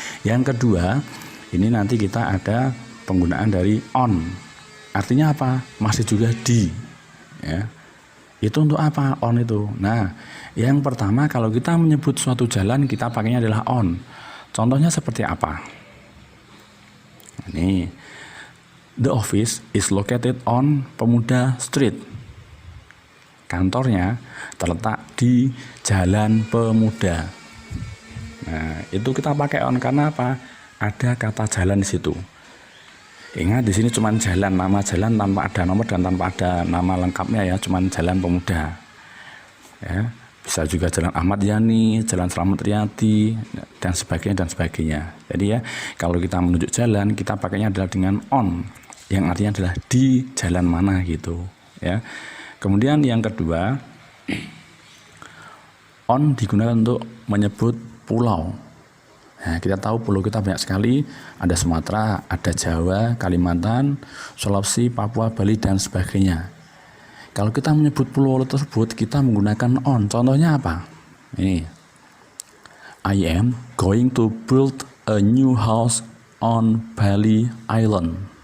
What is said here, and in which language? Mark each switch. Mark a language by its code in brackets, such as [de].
[id] Yang kedua, ini nanti kita ada penggunaan dari on. Artinya apa? Masih juga di ya. Itu untuk apa on itu? Nah, yang pertama kalau kita menyebut suatu jalan, kita pakainya adalah on. Contohnya seperti apa? [en] Ini, the office is located on Pemuda Street. [id] Kantornya terletak di Jalan Pemuda. Nah, itu kita pakai on karena apa? Ada kata jalan di situ. Ingat di sini cuma jalan, nama jalan tanpa ada nomor dan tanpa ada nama lengkapnya ya, cuma Jalan Pemuda. Ya. Bisa juga Jalan Ahmad Yani, Jalan Slamet Riyadi, dan sebagainya. Jadi ya, kalau kita menunjuk jalan, kita pakainya adalah dengan on, yang artinya adalah di jalan mana gitu. Ya. Kemudian yang kedua, on digunakan untuk menyebut pulau. Nah, kita tahu pulau kita banyak sekali, ada Sumatera, ada Jawa, Kalimantan, Sulawesi, Papua, Bali, dan sebagainya. Kalau kita menyebut pulau tersebut, kita menggunakan on. Contohnya apa? [en] Ini, I am going to build a new house on Bali Island.